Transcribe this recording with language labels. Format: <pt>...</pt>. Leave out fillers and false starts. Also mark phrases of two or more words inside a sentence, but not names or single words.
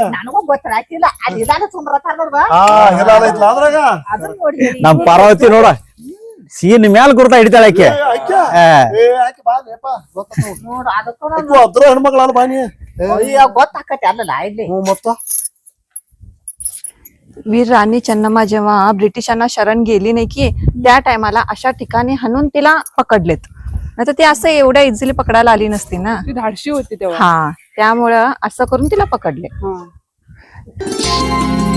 <kn>ನನಗೂ ಗೊತ್ತಾಗಿಲ್ಲ ಅಲ್ಲಿ ಇದಾನ ಸುಮ್ರತಾರ ನೋಡ್ದ ಅದ್ರಾಗ ಅದನ್ನ ನೋಡಿ ನಮ್ ಪಾರ್ವತಿ ನೋಡ ಸೀನ್ ಮ್ಯಾಲ ಗುರ್ತಾ ಹಿಡಿತಾಳ ಆಕೆ ನೋಡು ಅದಕ್ಕೂ ಅದ್ರ ಹೆಣ್ಮಕ್ಳ ಬಾನಿ ಗೊತ್ತಾಕತಿ ಅಲ್ಲಲ್ಲ ಇಲ್ಲಿ ಮತ್ತ</kn> <mr>वीर राणी चन्नम्मा जेव्हा ब्रिटिशांना शरण गेली नाही की त्या टायमाला अशा ठिकाणी हाणून तिला पकडलेत नाहीतर ती असं एवढ्या इझिली पकडायला आली नसती ना ती धाडशी होती तेव्हा हा त्यामुळं असं करून तिला पकडले</mr>